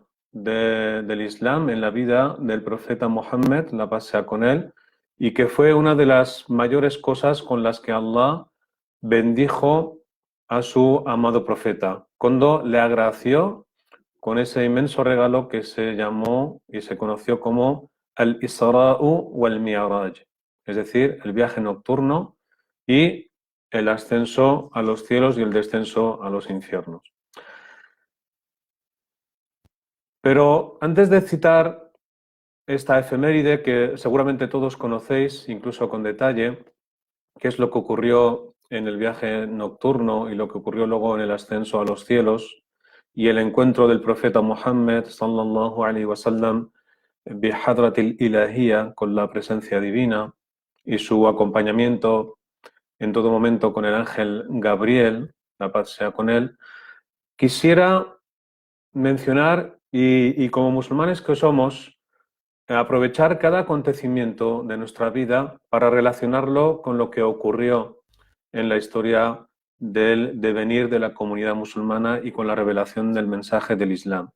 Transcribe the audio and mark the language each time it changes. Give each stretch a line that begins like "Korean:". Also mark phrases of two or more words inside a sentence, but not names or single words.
Spanish: del Islam, en la vida del profeta Mohammed, la paz sea con él, y que fue una de las mayores cosas con las que Allah bendijo a su amado profeta, cuando le agració con ese inmenso regalo que se llamó y se conoció como
Arabic: الإسراء والمعراج,
Spanish: es decir, el viaje nocturno y el ascenso a los cielos y el descenso a los infiernos. Pero antes de citar esta efeméride, que seguramente todos conocéis, incluso con detalle, qué es lo que ocurrió en el viaje nocturno y lo que ocurrió luego en el ascenso a los cielos y el encuentro del profeta Muhammad
Arabic: صلى الله عليه وسلم بالحضرة الإلهية,
Spanish: con la presencia divina, y su acompañamiento en todo momento con el ángel Gabriel, la paz sea con él, quisiera mencionar, y como musulmanes que somos, aprovechar cada acontecimiento de nuestra vida para relacionarlo con lo que ocurrió en la historia del devenir de la comunidad musulmana y con la revelación del mensaje del Islam.